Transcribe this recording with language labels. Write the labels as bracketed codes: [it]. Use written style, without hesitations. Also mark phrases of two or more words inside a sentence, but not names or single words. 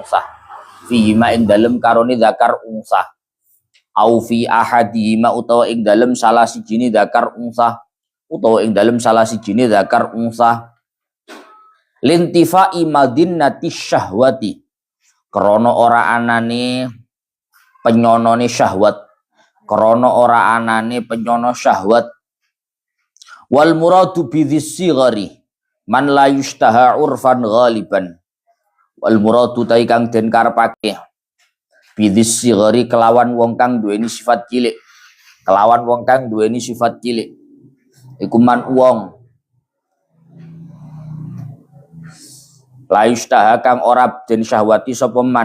[ar] أنثى أو في أحدهما [jv] utawa ing dalem salah sijine [ar] ذكر أنثى لانتفاء مظنة الشهوة [jv] krana ora anane penyonone syahwat [ar] والمراد بذي الصغر من لا يشتهى عرفا غالبا والمراد [jv] ta kang den karepake [ar] بذي الصغر [jv] kelawan wong kang duweni sifat cilik iku man wong [ar] لا يشتهى [jv] kang ora den syahwati sapa